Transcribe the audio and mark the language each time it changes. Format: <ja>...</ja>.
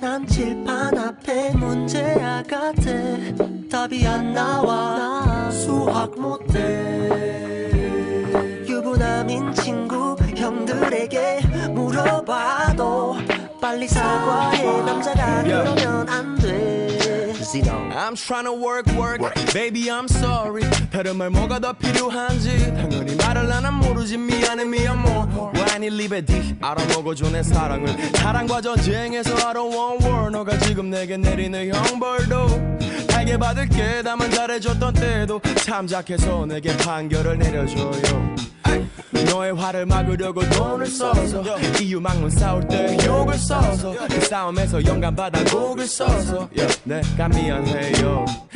<ko>난 칠판 앞에 문제야 같아. 답이 안 나와. 수학 못해. 유부남인 친구 형들에게 물어봐도 빨리 사과해. 남자가 그러면 안 돼.</ko> <en>I'm trying to work baby I'm sorry.</en> <ko>다른 말 뭐가 더 필요한지 당연히 말을 난 모르지. 미안해 미안</ko> <en>more Why you leave it</en> <ko>알아먹어줘 내 사랑을. 사랑과 전쟁에서</ko> <en>I don't want war.</en> <ko>너가 지금 내게 내리는 형벌도 달게 받을게. 다만 잘해줬던 때도 참작해서 내게 판결을 내려줘요. 너의 화를 막으려고 돈을 써서 이유 막론 싸울 때 욕을 써서 그 싸움에서 영감받아 곡을 써서 내가 미안해요.</ko>